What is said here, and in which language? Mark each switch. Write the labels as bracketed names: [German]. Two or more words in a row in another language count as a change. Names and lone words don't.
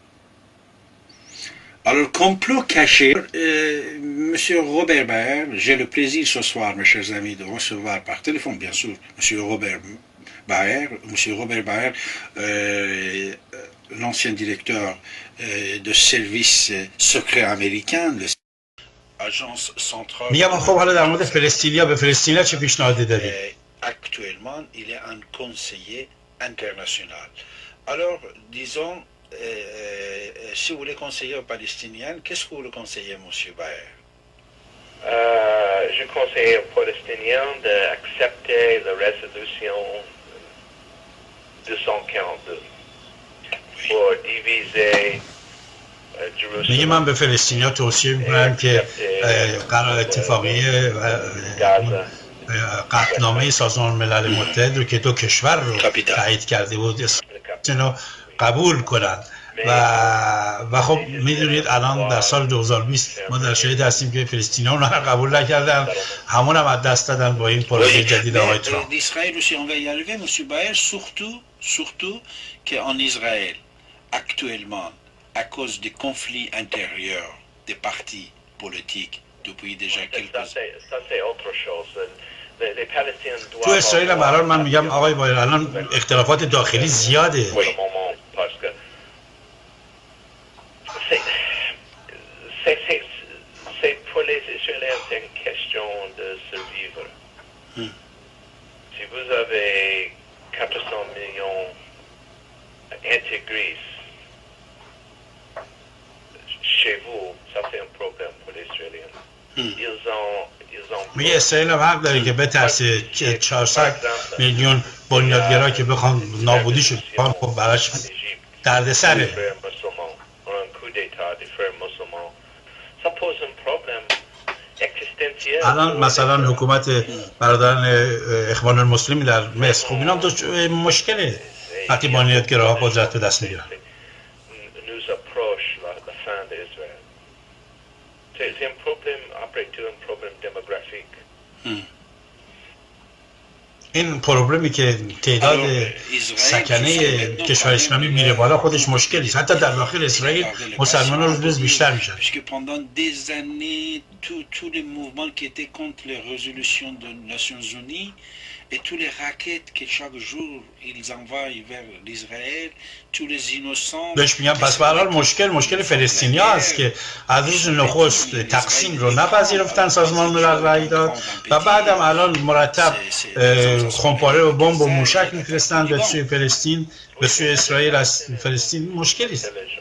[French] Alors, complot caché, Monsieur Robert Baer, j'ai le plaisir ce soir, mes chers amis, de recevoir par téléphone, bien sûr, Monsieur Robert Baer, l'ancien directeur de service secret américain, l'agence centrale. [Persian] میگم خب حالا در مورد فلسطینیا به فلسطینیا چه پیشنهادی دادید؟ [French] Actuellement, il est un conseiller international. Alors, disons, si vous voulez conseiller aux Palestiniens, qu'est-ce que vous le conseillez, Monsieur Baer? Je conseille aux Palestiniens d'accepter la résolution 242 pour diviser [Persian] میگه من به فلسطینیا توصیه میکنم که قرار اتفاقیه قطعنامه سازمان ملل متحد رو که دو کشور رو تایید کرده بود اینو قبول کنن و خب میدونید الان در سال 2020 ما در شرایط هستیم که فلسطینی‌ها اونها رو قبول نکردن، همون هم از دست دادن با این پروژه جدید آقای ترامپ. [French] L'Israël aussi, on va y arriver, M. Baer, surtout qu'en Israël, actuellement, à cause des conflits intérieurs des partis politiques depuis déjà quelques années. Ça, c'est autre chose. Les Palestiniens doivent... [Persian] تو اسرائیل هم الان من میگم آقای بایر الان اختلافات داخلی زیاده. [French] Parce que c'est pour les Israéliens, c'est une question de survivre. Si vous avez 400 millions intégrés chez vous, ça fait un problème pour les Israéliens. Ils ont [Persian] میگه اسرائیل هم حق داره که بترسه که 400 میلیون بنیادگرا که بخوان نابودیش کنن، خب براش دردسره. الان مثلا حکومت برادران اخوان المسلمین در مصر، خب اینا هم مشکله وقتی بنیادگراها قدرت به دست میگیرن. [French] C'est un problème, après tout, un problème démographique. [Persian] این پروبلمی که تعداد سکنه کشور اسلامی میره بالا خودش مشکلی است. حتی در داخل اسرائیل مسلمان‌ها روز به روز بیشتر میشن. [French] Puisque pendant des années, tous les mouvements qui étaient contre les résolutions des Nations Unies et tous les raquettes que chaque jour ils envoient vers l'Israël, tous les innocents. [Persian] بهش میگم پس به هر حال مشکل فلسطینیا است که از روز نخست تقسیم رو نپذیرفتن، سازمان ملل رأی داد و بعدم الان مرتب خمپاره و بمب و موشک میفرستن به سوی فلسطین، به سوی اسرائیل. از فلسطین مشکلی است.